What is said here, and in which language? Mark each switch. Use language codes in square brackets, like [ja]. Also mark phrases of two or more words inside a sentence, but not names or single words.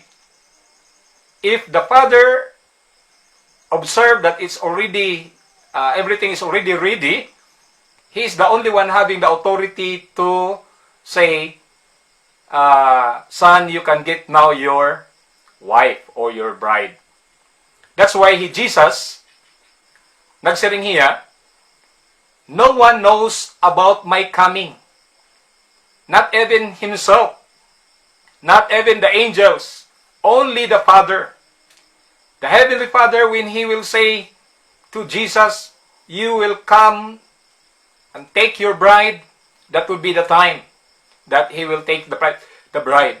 [en] If the father observe that it's already everything is already ready, he is the only one having the authority to say, "Son, you can get now your wife or your bride." That's why Jesus [war] nagsiring hiya, [en] "No one knows about my coming, not even himself, not even the angels, only the Father." The Heavenly Father, when He will say to Jesus, "You will come and take your bride," that will be the time that He will take the bride.